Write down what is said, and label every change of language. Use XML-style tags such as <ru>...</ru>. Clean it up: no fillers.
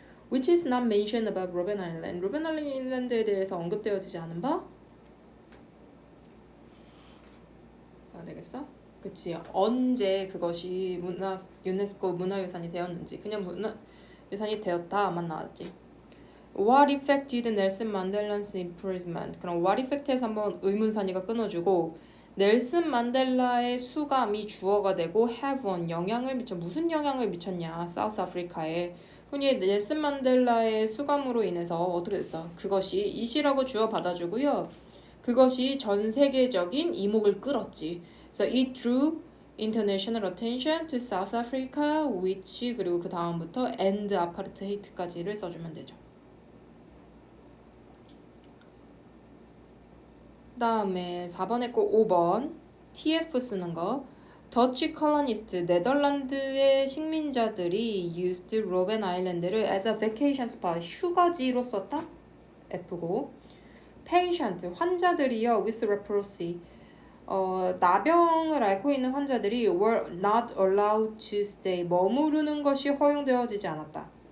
<en>Which is not mentioned about</en> <ko>로벤 아일랜드 로벤 아일랜드에 대해서 언급되어지지 않은 바 되겠어? 그치 언제 그것이 유네스코 문화유산이 되었는지 그냥 문화유산이 되었다만 나왔지.</ko> <en>What effect did Nelson Mandela's imprisonment?</en> <ko>그럼</ko> <en>what effect</en> <ko>에서 한번 의문사니가 끊어주고 넬슨 만델라의 수감이 주어가 되고</ko> <en>have on</en> <ko>영향을 미쳐 무슨 영향을 미쳤냐 사우스 아프리카에 흔히 넬슨 만델라의 수감으로 인해서 어떻게 됐어? 그것이 이시라고 주어 받아주고요. 그것이 전 세계적인 이목을 끌었지. 그래서</ko> <en>it drew international attention to South Africa, which</en> <ko>그리고 그 다음부터</ko> <en>end apartheid까지를</en> <ko>써주면 되죠. 다음에 4번 했고 5번 TF 쓰는 거 더치 컬러니스트 네덜란드의 식민자들이 used 로벤 아일랜드를</ko> <en>as a vacation spot</en> <ko>휴가지로 썼다? F고 patient 환자들이요 with leprosy 나병을 앓고 있는 환자들이</ko> <en>were not allowed to stay</en> <ko>머무르는 것이 허용되어지지 않았다.</ko>